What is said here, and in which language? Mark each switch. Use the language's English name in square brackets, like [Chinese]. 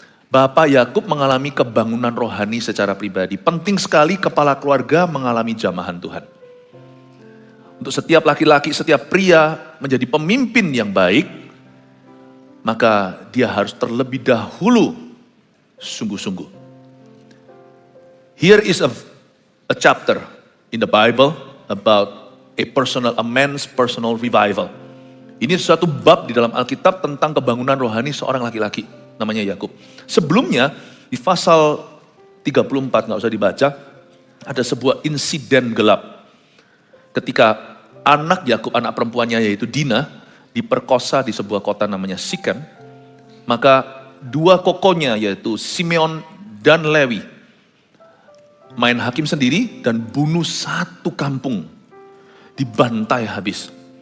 [Indonesian] Bapak Yakub mengalami kebangunan rohani secara pribadi. Penting sekali kepala keluarga mengalami jamahan Tuhan. Untuk setiap laki-laki, setiap pria menjadi pemimpin yang baik, maka dia harus terlebih dahulu sungguh-sungguh. [English] Here is a chapter in the Bible about a man's personal revival. [Indonesian] Ini suatu bab di dalam Alkitab tentang kebangunan rohani seorang laki-laki. Namanya Yakub. Sebelumnya di pasal 34, nggak usah dibaca, ada sebuah insiden gelap. Ketika anak Yakub, anak perempuannya yaitu Dina, diperkosa di sebuah kota namanya Sikem, maka dua kokonya yaitu Simeon dan Lewi main hakim sendiri dan bunuh satu kampung, dibantai habis.